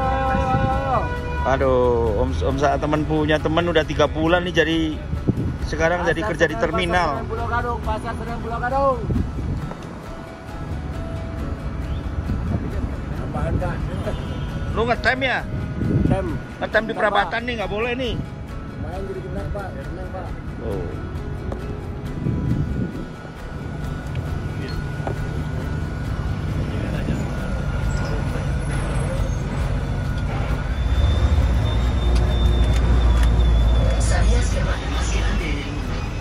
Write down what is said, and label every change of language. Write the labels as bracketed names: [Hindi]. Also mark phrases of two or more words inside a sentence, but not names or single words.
[Indonesian] Aduh, Om saat teman punya teman udah 3 bulan nih jadi sekarang jadi kerja di terminal. Pasar Senen Pulau Gadung. Lu ngetem ya? Ngetem di perabatan nih, nggak boleh nih. Main jadi benar pak, Oh. [Spanish] ¿Sabías que el valle más grande del mundo?